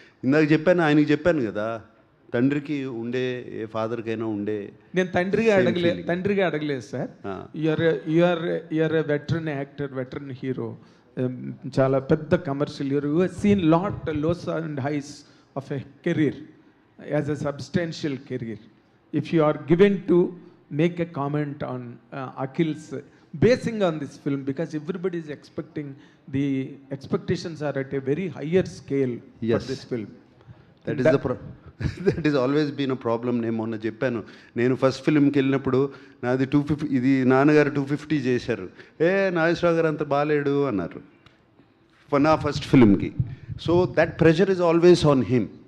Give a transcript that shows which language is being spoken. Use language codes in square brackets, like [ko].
[te] ఇందాక చెప్పాను, ఆయనకి చెప్పాను కదా, తండ్రికి ఉండే, ఏ ఫాదర్కైనా ఉండే. నేను తండ్రిగా అడగలేదు sir. [en] your a veteran actor, veteran hero, [te] చాలా పెద్ద [en] Commercial hero. You have seen lot lows and highs of a career as a substantial career. If you are given to make a comment on Akhil's basing on this film, because everybody is expecting, the expectations are at a very higher scale for this film. That is always been a problem. [te] నేను మొన్న చెప్పాను, నేను first ఫిల్మ్కి వెళ్ళినప్పుడు నాది 250, ఇది నాన్నగారు 250 చేశారు. నాగేశ్వరరావు గారు అంత బాగాలేడు అన్నారు నా first ఫిల్మ్కి. [en] So that pressure is always on him.